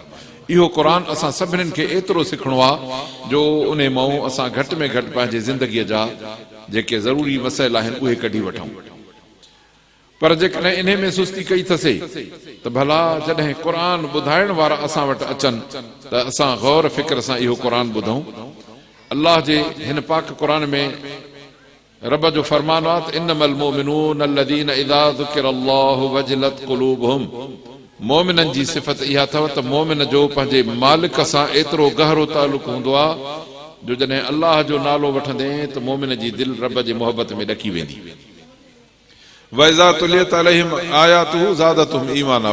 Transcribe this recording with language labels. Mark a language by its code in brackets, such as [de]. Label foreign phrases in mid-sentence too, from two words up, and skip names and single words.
[sd] इहो क़ुरान असां सभिनीनि खे एतिरो सिखणो आहे जो उन मां असां घटि में घटि पंहिंजे ज़िंदगीअ जा जेके ज़रूरी मसइल आहिनि उहे कढी वठूं। पर जेकॾहिं इन में सुस्ती कई थसे त भला जॾहिं क़ुरान ॿुधाइण वारा असां वटि अचनि त असां गौर फिक्र सां इहो क़ुरान ॿुधूं। अल्लाह जे हिन पाक क़ुरान में रब जो फरमान आहे त [ar] إنما المؤمنون الذين إذا ذكر الله وجلت قلوبهم. [sd] मोमिननि जी सिफ़त इहा अथव त मोमिन जो पंहिंजे मालिक सां एतिरो गहरो तालुक़ हूंदो आहे जो जॾहिं अल्लाह जो नालो वठंदे त मोमिन जी दिलि रब जे मोहबत में ॾकी वेंदी। [ar] وإذا تليت عليهم آياته زادتهم إيمانا.